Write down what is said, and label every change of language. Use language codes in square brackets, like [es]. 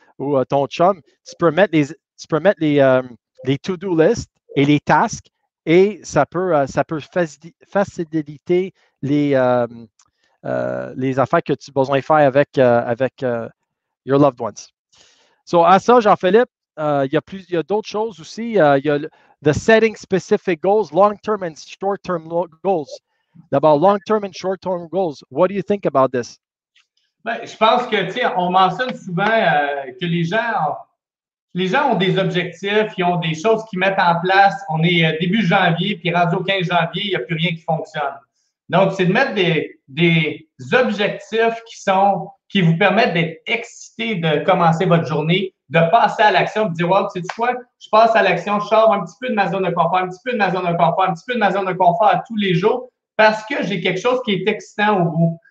[fr] ou ton chum, tu peux mettre les to-do list et les tasks et ça peut faciliter les affaires que tu as besoin de faire avec your loved ones. So, à ça, Jean-Philippe, il y a d'autres choses aussi. [en] Il y a the setting specific goals, long-term and short-term goals. D'abord, long-term and short-term goals. What do you think about this? [fr] Ben, je pense que, tu sais, on mentionne souvent que les gens ont des objectifs, ils ont des choses qu'ils mettent en place. On est début janvier, puis rendu au 15 janvier, il n'y a plus rien qui fonctionne. Donc, c'est de mettre des objectifs qui vous permettent d'être excité de commencer votre journée, de passer à l'action, de dire, wow, tu sais quoi, je passe à l'action, je sors un petit peu de ma zone de confort, un petit peu de ma zone de confort, un petit peu de ma zone de confort à tous les jours parce que j'ai quelque chose qui est excitant au bout.